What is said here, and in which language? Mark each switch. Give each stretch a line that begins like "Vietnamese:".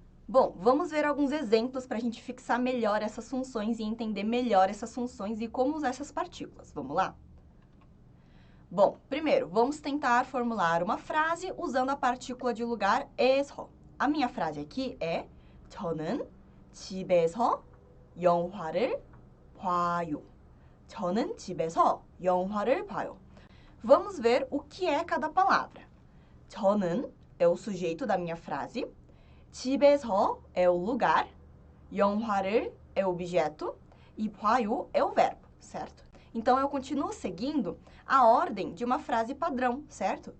Portuguese: Bom, vamos ver alguns exemplos para a gente fixar melhor essas funções e entender melhor essas funções e como usar essas partículas. Vamos lá? Bom, primeiro, vamos tentar formular uma frase usando a partícula de lugar es-ro. A minha frase aqui é
Korean: 저는 집에서 영화를 봐요. 저는 집에서 영화를 봐요.
Portuguese: Vamos ver o que é cada palavra. 저는 é o sujeito da minha frase. 집에서 é o lugar, 영화를 é o objeto e 봐요 é o verbo, certo? Então, eu continuo seguindo a ordem de uma frase padrão, certo?